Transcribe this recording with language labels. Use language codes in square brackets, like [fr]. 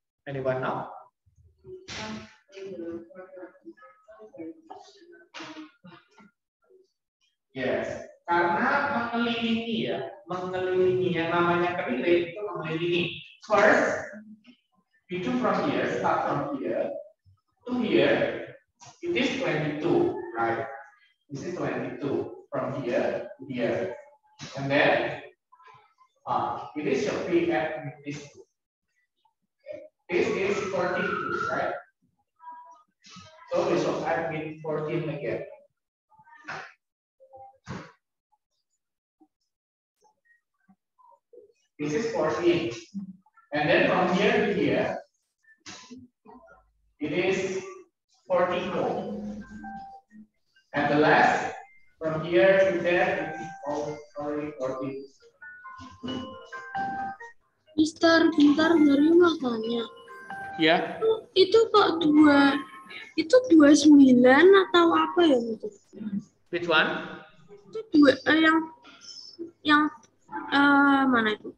[en] Anyone know? [id] Yes, karena mengelilingi ya, mengelilingi yang namanya relate itu mengelilingi. [en] First, we do from here, start from here to here. It is 22, right? This is 22 from here to here, and then it is should be at this two. This is 42, right? So we should add with 14 again. This is 14. And then from here to here, it is 44. And the last, from here to there, it is already 14. [id] Mister, bentar dari makanya. Ya. Itu kok 2, itu 29 atau apa ya? Mister? [en] Which one? [id] Itu 2, yang Mana itu?